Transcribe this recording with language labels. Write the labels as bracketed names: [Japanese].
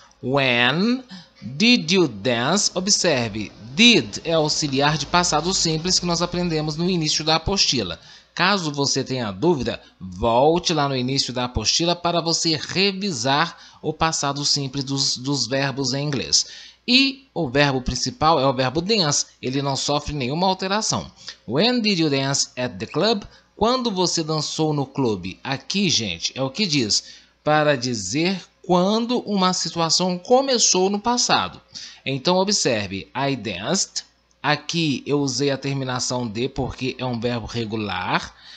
[English] When did you dance? [Portuguese] Observe, did é auxiliar de passado simples que nós aprendemos no início da apostila. Caso você tenha dúvida, volte lá no início da apostila para você revisar o passado simples dos verbos em inglês. E o verbo principal é o verbo dance, ele não sofre nenhuma alteração. [English] When did you dance at the club? [Portuguese] Quando você dançou no clube? Aqui, gente, é o que diz, para dizer quando uma situação começou no passado. Então, observe, [English] I danced. [Portuguese] Aqui eu usei a terminação de porque é um verbo regular.